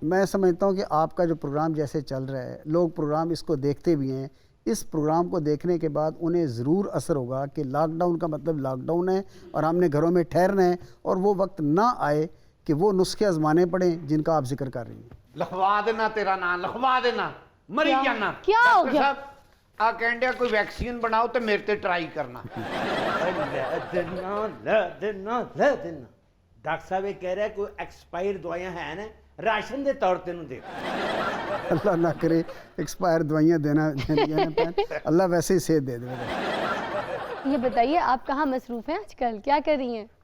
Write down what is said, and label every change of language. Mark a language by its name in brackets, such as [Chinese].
[Hindi] मैं समझता हूँ कि आपका जो प्रोग्राम जैसे चल रहा है, लोग प्रोग्राम इसको देखते भी हैं, इस प्रोग्राम को देखने के बाद उन्हें ज़रूर असर होगा कि लॉकडाउन का मतलब लॉकडाउन है और हमने घरों में ठहरना है और वो वक्त ना आए कि वो नुस्खे आजमाने पड़े जिनका आप जिक्र कर रही हैं। लिखवा देना तेरा नाम, लिखवा देना, मरी जाना। क्या हो डॉक्टर गया? साहब [Punjabi] ਆ ਕਹਿੰਦਿਆ ਕੋਈ ਵੈਕਸੀਨ ਬਣਾਓ ਤੇ ਮੇਰੇ ਤੇ ਟਰਾਈ ਕਰਨਾ। ਲੈ ਦੇਣਾ [Hindi] डॉक्टर साहब ये कह रहा है कोई एक्सपायर दवाइयां हैं ना राशन के तौर तेन दे। अल्लाह ना करे एक्सपायर दवाइयाँ देना अल्लाह वैसे ही सेहत दे दे। ये बताइए आप कहाँ मसरूफ़ हैं आजकल, क्या कर रही हैं?